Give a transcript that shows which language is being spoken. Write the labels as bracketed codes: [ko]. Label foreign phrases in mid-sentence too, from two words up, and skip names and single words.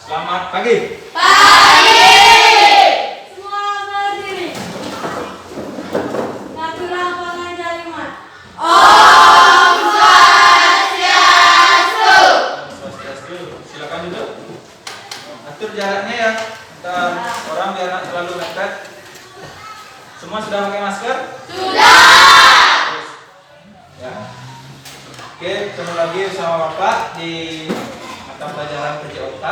[id] Selamat pagi. Pagi. Semua berdiri. Satu lapangan jalimat. [sa] Om Swastiastu. Om Swastiastu. [id] Silakan duduk. Atur jaraknya ya. Antar orang biar nggak terlalu dekat. Semua sudah pakai masker? Sudah. Terus. Ya. Oke, ketemu lagi bersama Bapak di mata pelajaran kerja otak.